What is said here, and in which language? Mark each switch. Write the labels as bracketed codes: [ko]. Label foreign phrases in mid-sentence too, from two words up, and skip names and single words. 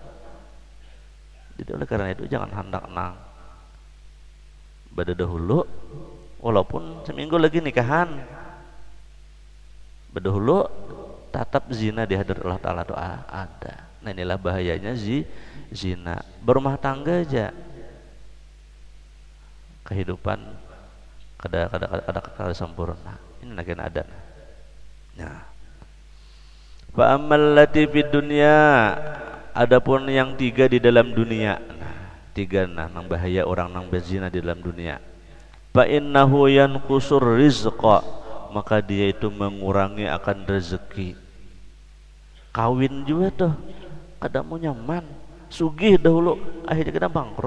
[bjn] Jadi oleh karena itu jangan hendak nang pada dahulu walaupun seminggu lagi nikahan berdahulu tetap zina di hadrat Allah Ta'ala itu ada. Nah, inilah bahayanya zina. Berumah tangga aja kehidupan kada sempurna. [id] Ini lagi ada. Nah, [ar] فأما التي في الدنيا, [id] adapun yang 3 di dalam dunia. [bjn] Nah, ketiga nang bahaya orang nang berzina di dalam dunia. [ar] فإنه ينقص الرزق, [id] maka dia itu mengurangi akan rezeki. [bjn] Kawin juga tuh kada mau nyaman, sugih dahulu akhirnya kita bangkrut.